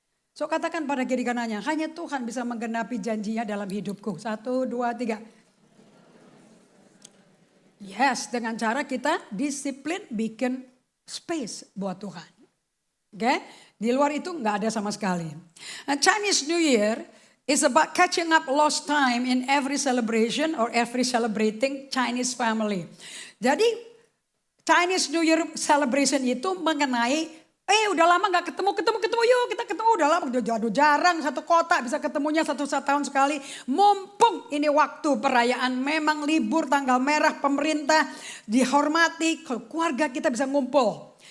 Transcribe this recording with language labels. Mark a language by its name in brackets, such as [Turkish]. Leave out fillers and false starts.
[Indonesian] So katakan pada kiri kanannya, hanya Tuhan bisa menggenapi janjinya dalam hidupku. 1, 2, 3. Yes, dengan cara kita disiplin bikin space buat Tuhan. Oke, di luar itu nggak ada sama sekali. [English] Nah, Chinese New Year is about catching up lost time in every celebration or every celebrating Chinese family. [Indonesian] Jadi Chinese New Year celebration itu mengenai udah lama gak ketemu yuk kita ketemu, udah lama udah jarang satu kota bisa ketemunya satu tahun sekali. Mumpung ini waktu perayaan, memang libur tanggal merah pemerintah dihormati, keluarga kita bisa ngumpul.